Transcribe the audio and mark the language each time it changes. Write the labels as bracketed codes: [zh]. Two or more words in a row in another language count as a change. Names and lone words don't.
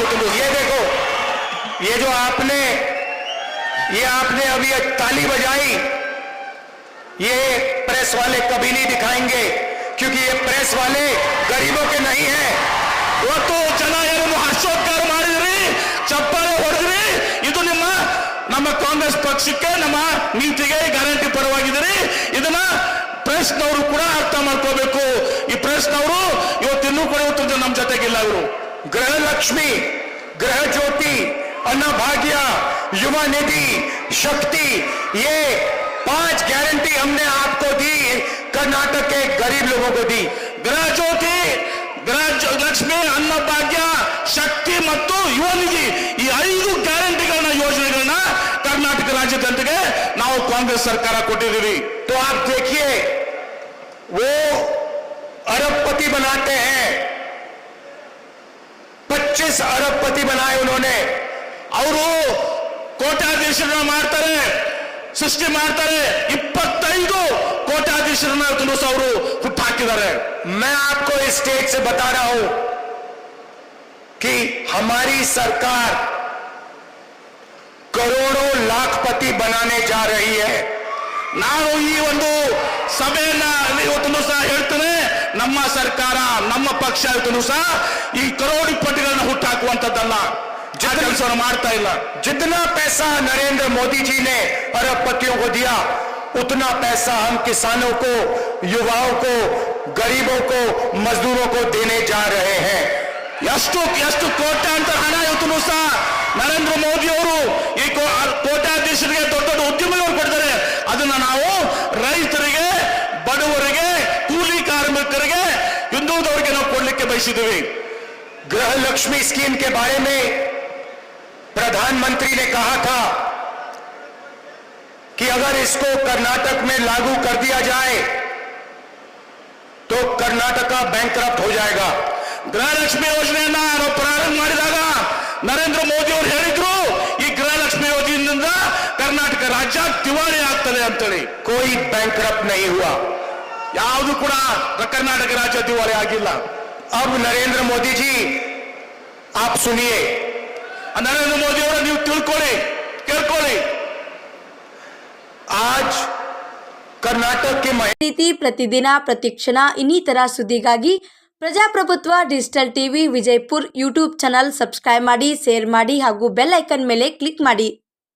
[hi] ये देखो, ये जो आपने अभी ताली बजाई, ये प्रेस वाले कभी नहीं दिखाएंगे, क्योंकि ये प्रेस वाले गरीबों के नहीं है। [kn] ಇವತ್ತು ಜನ ಏನನ್ನು ಹರ್ಷೋದ್ಗಾರ ಮಾಡಿದ್ರಿ, ಚಪ್ಪಾಳೆ ಹೊಡೆದ್ರಿ, ಇದು ನಮ್ಮ ಕಾಂಗ್ರೆಸ್ ಪಕ್ಷಕ್ಕೆ, ನಮ್ಮ ನೀತಿಗೆ ಗ್ಯಾರಂಟಿ ಪರವಾಗಿದ್ದೀರಿ. ಇದನ್ನ ಪ್ರೆಸ್ನವರು ಕೂಡ ಅರ್ಥ ಮಾಡ್ಕೋಬೇಕು. ಈ ಪ್ರೆಸ್ನವರು ಇವತ್ತಿನ್ನೂ ಕೂಡ ಇವತ್ತು ನಮ್ಮ ಜೊತೆಗಿಲ್ಲ. ಅವರು [hi] गृह लक्ष्मी, गृह ज्योति, अन्नभाग्य, युवा निधि, शक्ति, ये 5 गारंटी हमने आपको दी, कर्नाटक के गरीब लोगों को दी। [kn] ಗೃಹ ಜ್ಯೋತಿ, ಗೃಹ ಲಕ್ಷ್ಮಿ, ಅನ್ನಭಾಗ್ಯ, ಶಕ್ತಿ ಮತ್ತು ಯುವ ನಿಧಿ, ಈ 5 ಗ್ಯಾರಂಟಿಗಳನ್ನ, ಯೋಜನೆಗಳನ್ನ ಕರ್ನಾಟಕ ರಾಜ್ಯದ ಜನತೆಗೆ ನಾವು ಕಾಂಗ್ರೆಸ್ ಸರ್ಕಾರ ಕೊಟ್ಟಿದ್ದೀವಿ. [hi] तो आप देखिए, वो अरबपति बनाते हैं, 25 अरबपति बनाए उन्होंने। [kn] ಅವರು ಕೋಟ್ಯಾಧೀಶರನ್ನ ಮಾಡ್ತಾರೆ, ಸೃಷ್ಟಿ ಮಾಡ್ತಾರೆ. 25 ಕೋಟ್ಯಾಧೀಶರನ್ನ ಅವರು ಹುಟ್ಟಾಕಿದ್ದಾರೆ. [hi] मैं आपको इस स्टेज से बता रहा हूं कि हमारी सरकार करोड़ों लाखपति बनाने जा रही है। [kn] ನಾನು ಈ ಒಂದು ಸಭೆಯನ್ನ ಇವತ್ತು ಸಹ ಹೇಳ್ತೇನೆ, ನಮ್ಮ ಸರ್ಕಾರ, ನಮ್ಮ ಪಕ್ಷ ಇವತ್ತು ಸಹ ಈ ಕರೋಡಿಪತಿಗಳನ್ನ ಹುಟ್ಟಾಕುವಂತದ್ದಲ್ಲ, ಕೆಲಸವನ್ನು ಮಾಡ್ತಾ ಇಲ್ಲ. [hi] जितना पैसा नरेंद्र मोदी जी ने अरबपतियों को दिया, उतना पैसा हम किसानों को, युवाओं को, गरीबों को, मजदूरों को देने जा रहे हैं। [kn] ಎಷ್ಟು ಕೋಟ್ಯಾಂತರ ಹಣ ಇವತ್ತು ಸಹ ನರೇಂದ್ರ ಮೋದಿ ಅವರು ಈ ಕೋಟ್ಯಾಧೀಶರಿಗೆ, ದೊಡ್ಡ ದೊಡ್ಡ ಉದ್ಯಮಿಗಳು ಕೊಡ್ತಾರೆ. ಅದನ್ನ ನಾವು ರೈತರಿಗೆ, ಬಡವರಿಗೆ, ಕೂಲಿ ಕಾರ್ಮಿಕರಿಗೆ, ಹಿಂದುಳಿದವರಿಗೆ ನಾವು ಕೊಡ್ಲಿಕ್ಕೆ ಬಯಸಿದ್ದೀವಿ. [hi] गृह लक्ष्मी स्कीम के बारे में प्रधानमंत्री ने कहा था कि अगर इसको कर्नाटक में लागू कर दिया जाए तो कर्नाटका बैंकरप्ट हो जाएगा। [kn] ಗೃಹಲಕ್ಷ್ಮಿ ಯೋಜನೆಯನ್ನ ನಾವು ಪ್ರಾರಂಭ ಮಾಡಿದಾಗ ನರೇಂದ್ರ ಮೋದಿ ಅವರು ಹೇಳಿದ್ರು, ಈ ಗೃಹಲಕ್ಷ್ಮಿ ಯೋಜನೆಯಿಂದ ಕರ್ನಾಟಕ ರಾಜ್ಯ ದಿವಾಳಿ ಆಗ್ತದೆ ಅಂತೇಳಿ. [hi] कोई बैंकरप्ट नहीं हुआ, [kn] ಯಾವುದು ಕೂಡ ಕರ್ನಾಟಕ ರಾಜ್ಯ ದಿವಾಳಿ ಆಗಿಲ್ಲ. [hi] अब नरेंद्र मोदी जी आप सुनिए, [kn] ನರೇಂದ್ರ ಮೋದಿ ಅವರು ನೀವು ತಿಳ್ಕೊಳ್ಳಿ, ಕೇಳ್ಕೊಳ್ಳಿ. [hi] आज कर्नाटक के [kn] ರೀತಿ ಪ್ರತಿದಿನ ಪ್ರತಿಕ್ಷಣ ಇನ್ನಿತರ ಸುದ್ದಿಗಾಗಿ ಪ್ರಜಾಪ್ರಭುತ್ವ ಡಿಜಿಟಲ್ ಟಿವಿ ವಿಜಯಪುರ್ ಯೂಟ್ಯೂಬ್ [en] channel subscribe [kn] ಮಾಡಿ, ಶೇರ್ ಮಾಡಿ ಹಾಗೂ [en] bell icon [kn] ಮೇಲೆ ಕ್ಲಿಕ್ ಮಾಡಿ.